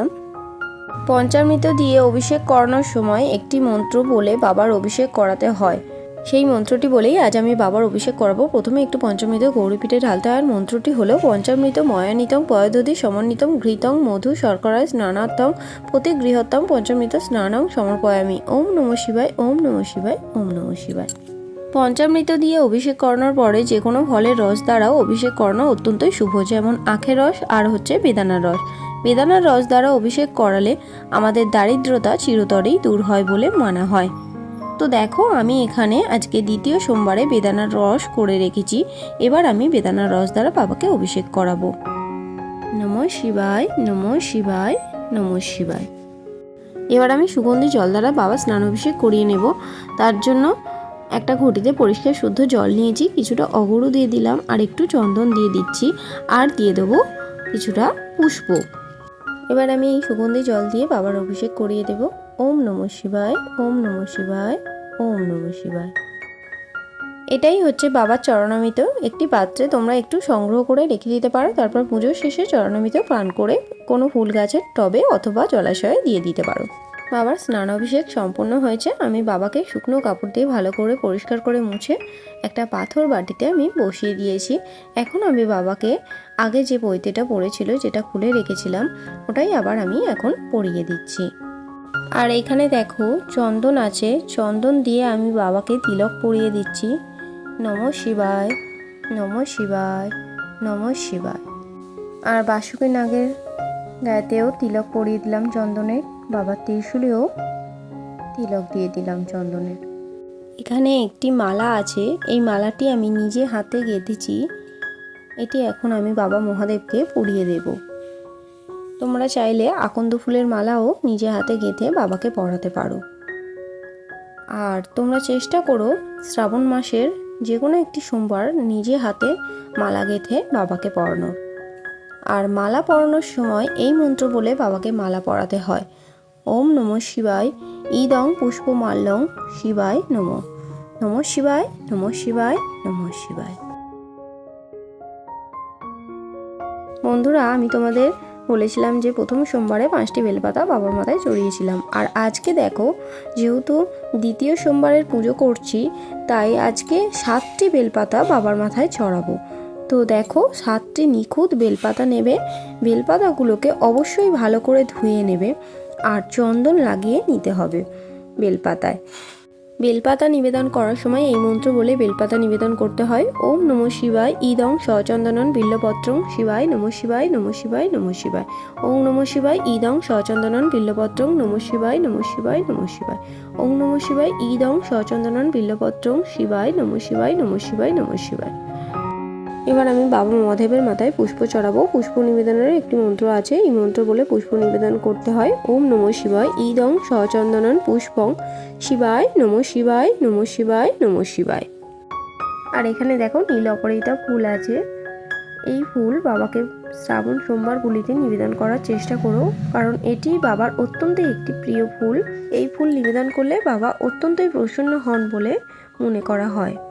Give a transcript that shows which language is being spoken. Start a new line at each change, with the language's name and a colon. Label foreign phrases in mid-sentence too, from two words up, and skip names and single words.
Bangla: পঞ্চামৃত দিয়ে অভিষেক করানোর সময় একটি মন্ত্র বলে বাবার অভিষেক করাতে হয়। সেই মন্ত্রটি বলেই আজ আমি বাবার অভিষেক করাবো। প্রথমে একটু পঞ্চামৃত গৌরীপীঠে ঢালতে হয়। মন্ত্রটি হলো
Sanskrit: পঞ্চামৃত ময়ানিতং পয়দধি সমন্বিতং ঘৃতং মধু শর্করায় স্নানার্থং প্রতি গৃহত্তম পঞ্চামৃত স্নানং সমর্পয়ামি। ওম নমঃ শিবায়, ওম নমঃ শিবায়, ওম নমঃ শিবায়।
Bangla: পঞ্চামৃত দিয়ে অভিষেক করানোর পরে যে কোনো ফলের রস দ্বারাও অভিষেক করানো অত্যন্তই শুভ, যেমন আখের রস আর হচ্ছে বেদানার রস। বেদানার রস দ্বারা অভিষেক করালে আমাদের দারিদ্রতা চিরতরেই দূর হয় বলে মানা হয়। তো দেখো, আমি এখানে আজকে দ্বিতীয় সোমবারে বেদানার রস করে রেখেছি। এবার আমি বেদানার রস দ্বারা বাবাকে অভিষেক করাবো।
Sanskrit: নমঃ শিবায়, নমঃ শিবায়, নমঃ শিবায়।
Bangla: এবার আমি সুগন্ধি জল দ্বারা বাবা স্নান অভিষেক করিয়ে নেব। তার জন্য একটা ঘটিতে পরিষ্কার শুদ্ধ জল নিয়েছি, কিছুটা অগরু দিয়ে দিলাম, আর একটু চন্দন দিয়ে দিচ্ছি, আর দিয়ে দেবো কিছুটা পুষ্প। এবার আমি এই সুগন্ধি জল দিয়ে বাবার অভিষেক করিয়ে দেব।
Sanskrit: ওম নমঃ শিবায়, ওম নমঃ শিবায়, ওম নমঃ শিবায়।
Bangla: এটাই হচ্ছে বাবার চরণামৃত। একটি পাত্রে তোমরা একটু সংগ্রহ করে রেখে দিতে পারো, তারপর পুজোর শেষে চরণামৃত পান করে কোনো ফুল গাছের টবে অথবা জলাশয়ে দিয়ে দিতে পারো। বাবার স্নান অভিষেক সম্পূর্ণ হয়েছে। আমি বাবাকে শুকনো কাপড় দিয়ে ভালো করে পরিষ্কার করে মুছে একটা পাথর বাটিতে আমি বসিয়ে দিয়েছি। এখন আমি বাবাকে আগে যে পৈতেটা পড়েছিল, যেটা খুলে রেখেছিলাম, ওটাই আবার আমি এখন পরিয়ে দিচ্ছি। আর এখানে দেখো চন্দন আছে, চন্দন দিয়ে আমি বাবাকে তিলক পরিয়ে দিচ্ছি।
Sanskrit: নমঃ শিবায়, নমঃ শিবায়, নমঃ শিবায়।
Bangla: আর বাসুকি নাগের গায়েতেও তিলক পরিয়ে দিলাম চন্দনের, বাবার ত্রিশূলেও তিলক দিয়ে দিলাম চন্দনের। এখানে একটি মালা আছে, এই মালাটি আমি নিজে হাতে গেঁথেছি। এটি এখন আমি বাবা মহাদেবকে পরিয়ে দেব। তোমরা চাইলে আকন্দ ফুলের মালাও নিজে হাতে গেঁথে বাবাকে পরাতে পারো। আর তোমরা চেষ্টা করো শ্রাবণ মাসের যে কোনো একটি সোমবার নিজে হাতে মালা গেঁথে বাবাকে পরানোর। আর মালা পরানোর সময় এই মন্ত্র বলে বাবাকে মালা পরাতে হয়।
Sanskrit: ওম নমঃ শিবায় ইদং পুষ্পমাল্যং শিবায় নমঃ, নমঃ শিবায়, নমঃ শিবায়, নমঃ শিবায়।
Bangla: বন্ধুরা, আমি তোমাদের বলেছিলাম যে প্রথম সোমবারে 5টি বেলপাতা বাবার মাথায় চড়িয়েছিলাম। আর আজকে দেখো, যেহেতু দ্বিতীয় সোমবারের পুজো করছি, তাই আজকে 7টি বেলপাতা বাবার মাথায় চড়াবো। তো দেখো, 7টি নিখুঁত বেলপাতা নেবে। বেলপাতাগুলোকে অবশ্যই ভালো করে ধুয়ে নেবে আর চন্দন লাগিয়ে নিতে হবে বেলপাতায়। বেলপাতা নিবেদন করার সময় এই মন্ত্র বলে বেলপাতা নিবেদন করতে হয়।
Sanskrit: ওম নমঃ শিবায় ইদং সচন্দনং বিল্লপত্রং শিবায় নমঃ শিবায়, নমঃ শিবায়, নমঃ শিবায়। ওম নমঃ শিবায় ইদং সচন্দনং বিল্লপত্রং নমঃ শিবায়, নমঃ শিবায়, নমঃ শিবায়। ওম নমঃ শিবায় ইদং সচন্দনং বিল্লপত্রং শিবায় নমঃ শিবায়, নমঃ শিবায়, নমঃ শিবায়।
Bangla: এবার আমি বাবা মহাদেবের মাথায় পুষ্প চড়াবো। পুষ্প নিবেদনের একটি মন্ত্র আছে, এই মন্ত্র বলে পুষ্প নিবেদন করতে হয়।
Sanskrit: ওম নমঃ শিবায় ইদং সচন্দনং পুষ্পং শিবায় নমঃ শিবায়, নমঃ শিবায়, নমঃ শিবায়।
Bangla: আর এখানে দেখো নীল অপরাজিতা ফুল আছে। এই ফুল বাবাকে শ্রাবণ সোমবারগুলিতে নিবেদন করার চেষ্টা করো, কারণ এটি বাবার অত্যন্ত একটি প্রিয় ফুল। এই ফুল নিবেদন করলে বাবা অত্যন্তই প্রসন্ন হন বলে মনে করা হয়।